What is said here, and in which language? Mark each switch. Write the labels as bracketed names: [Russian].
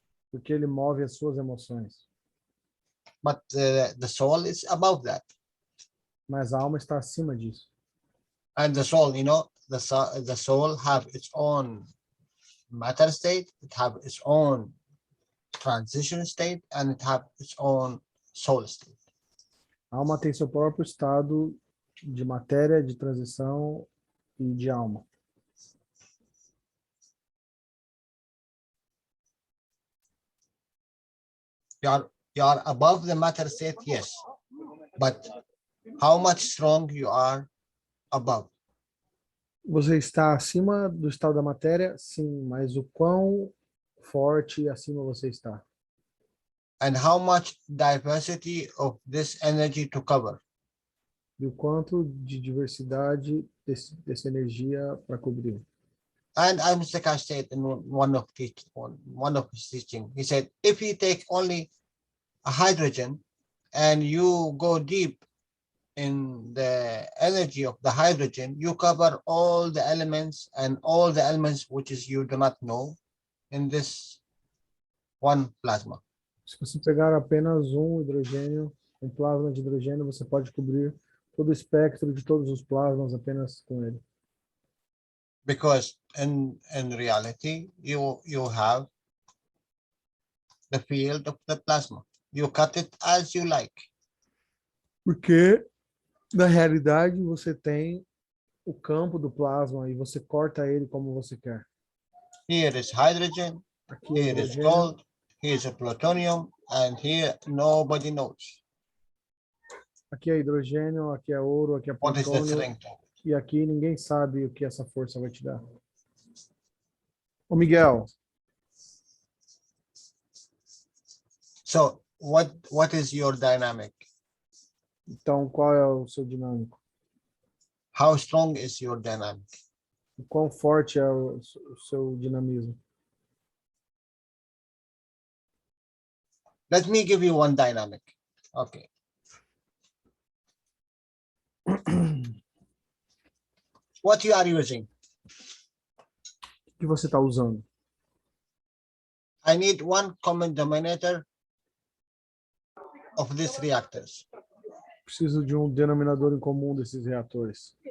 [Portuguese] Porque ele move as suas emoções. [English] But the soul is above that. [Portuguese] Mas a alma está acima disso. [English] And the soul, the soul have its own matter state, it have its own transition state, and it have its own soul state. [Portuguese] A alma tem seu próprio estado de matéria, de transição e de alma. [English] You are above the matter state, yes, but how much strong you are above? [Portuguese] Você está acima do estado da matéria? Sim, mas o quão forte acima você está? [English] And how much diversity of this energy to cover? [Portuguese] E o quanto de diversidade dessa energia para cobrir? [English] And Mr. Kash said in one of his teaching, he said, if you take only a hydrogen and you go deep in the energy of the hydrogen, you cover all the elements and all the elements which is you do not know in this one plasma. [Portuguese] Se você pegar apenas um hidrogênio, um plasma de hidrogênio, você pode cobrir todo o espectro de todos os plasmas apenas com ele. [English] Because in reality, you have the field of the plasma. You cut it as you like. [Portuguese] Porque na realidade você tem o campo do plasma e você corta ele como você quer. [English] Here is hydrogen, here is gold, here is a plutonium, and here nobody knows. [Portuguese] Aqui é hidrogênio, aqui é ouro, aqui é plutônio. E aqui ninguém sabe o que essa força vai te dar. Ô Miguel. [English] So, what is your dynamic? [Portuguese] Então, qual é o seu dinâmico? [English] How strong is your dynamic? [Portuguese] O quão forte é o seu dinamismo? [English] Let me give you one dynamic. Okay. What you are using? [Portuguese] O que você está usando? [English] I need one common denominator of these reactors. [Portuguese] Preciso de um denominador em comum desses reatores.